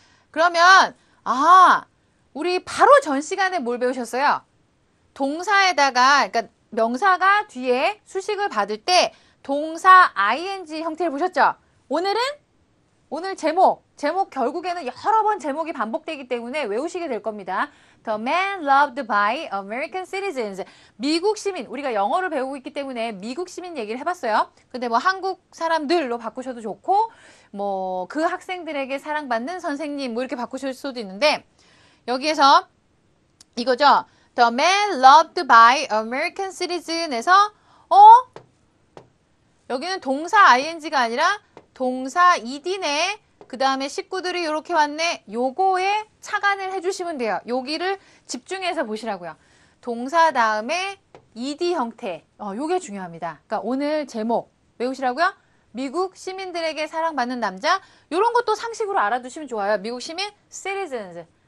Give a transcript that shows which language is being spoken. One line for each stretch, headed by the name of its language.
Korean: 그러면 우리 바로 전 시간에 뭘 배우셨어요? 동사에다가 그러니까 명사가 뒤에 수식을 받을 때 동사 ing 형태를 보셨죠? 오늘 제목 결국에는 여러 번 제목이 반복되기 때문에 외우시게 될 겁니다.
English: The man loved by American citizens.
Korean: 미국 시민, 우리가 영어를 배우고 있기 때문에 미국 시민 얘기를 해봤어요. 근데 뭐 한국 사람들로 바꾸셔도 좋고 뭐 그 학생들에게 사랑받는 선생님 뭐 이렇게 바꾸실 수도 있는데 여기에서 이거죠.
English: The man loved by American citizens
Korean: 에서 여기는 동사 ing가 아니라 동사 ed네. 그 다음에 식구들이 이렇게 왔네. 요거에 착안을 해주시면 돼요. 여기를 집중해서 보시라고요. 동사 다음에 ed 형태. 요게 중요합니다. 그러니까 오늘 제목 외우시라고요. 미국 시민들에게 사랑받는 남자. 요런 것도 상식으로 알아두시면 좋아요. 미국 시민 citizens.